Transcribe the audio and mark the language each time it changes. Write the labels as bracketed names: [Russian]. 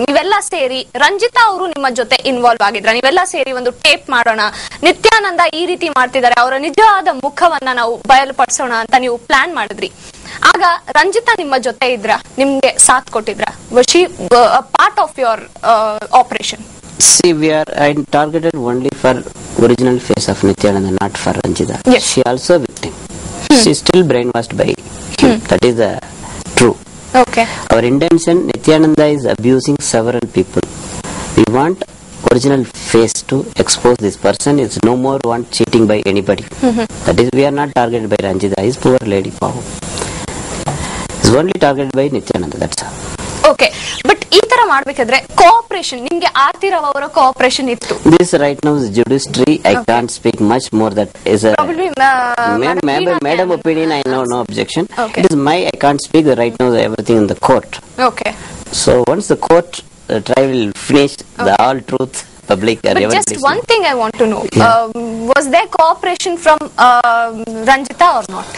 [Kannada] ನೀವೆಲ್ಲ ಸೇರಿ, ರಂಜಿತಾ ಅವರು ನಿಮ್ಮ ಜೊತೆ ಇನ್ವಾಲ್ವ್ ಆಗಿದ್ರ, ನೀವೆಲ್ಲ ಸೇರಿ ಒಂದು ಟೇಪ್ ಮಾಡೋಣ, ನಿತ್ಯಾನಂದ ಈ ರೀತಿ ಮಾಡ್ತಿದ್ದಾರೆ, ಅವರ ನಿಜವಾದ ಮುಖವನ್ನ ನಾವು ಬಯಲುಪಡಿಸೋಣ ಅಂತ ನೀವು ಪ್ಲಾನ್ ಮಾಡಿದ್ರಿ. ಆಗ ರಂಜಿತಾ ನಿಮ್ಮ ಜೊತೆ ಇದ್ರ, ನಿಮ್ಗೆ ಸಾಥ್ ಕೊಟ್ಟಿದ್ರ? [English] Was she part of your operation? See, we are targeted only for original face of Nityananda, not for Ranjita. Yes. She also victim. She is still brainwashed by him. That is true. Okay. Our intention, Nityananda is abusing several people. We want original face to expose this person. It's no more want cheating by anybody. That is, we are not targeted by Ranjita. Is poor lady power. It's only targeted by Nityananda. That's all. [Kannada] Okay, but ಈ ತರ ಮಾಡ್ಬೇಕಾದ್ರೆ cooperation, ನಿಮ್ಗೆ ಆರ್ತಿ ರಾವ್ ಅವರ cooperation ಇತ್ತು. [English] This right now is judiciary. I can't speak much more. That is a Probably, madam opinion. I know no objection. Okay. It is my. I can't speak right now. Everything in the court. Okay. So once the court trial will finish, the all truth public. But just one thing I want to know: was there cooperation from Ranjita or not?